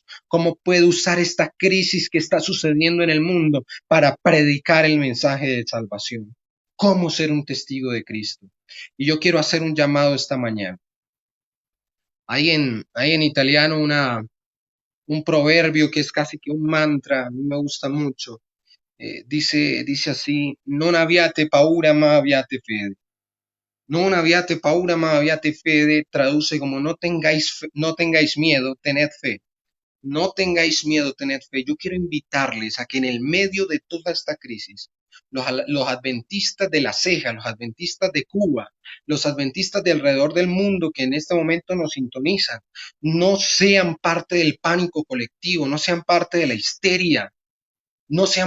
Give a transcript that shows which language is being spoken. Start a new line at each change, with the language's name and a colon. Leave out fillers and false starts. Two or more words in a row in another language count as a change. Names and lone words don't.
Spanish: ¿Cómo puedo usar esta crisis que está sucediendo en el mundo para predicar el mensaje de salvación? ¿Cómo ser un testigo de Cristo? Y yo quiero hacer un llamado esta mañana. Hay en italiano un proverbio que es casi que un mantra, a mí me gusta mucho. Dice así,
Italian: non abbiate paura ma abbiate fede. Non abbiate paura ma abbiate fede,
Spanish: traduce como no tengáis miedo, tened fe. No tengáis miedo, tened fe. Yo quiero invitarles a que en el medio de toda esta crisis, los adventistas de la ceja, los adventistas de Cuba, los adventistas de alrededor del mundo que en este momento nos sintonizan, no sean parte del pánico colectivo, no sean parte de la histeria, no sean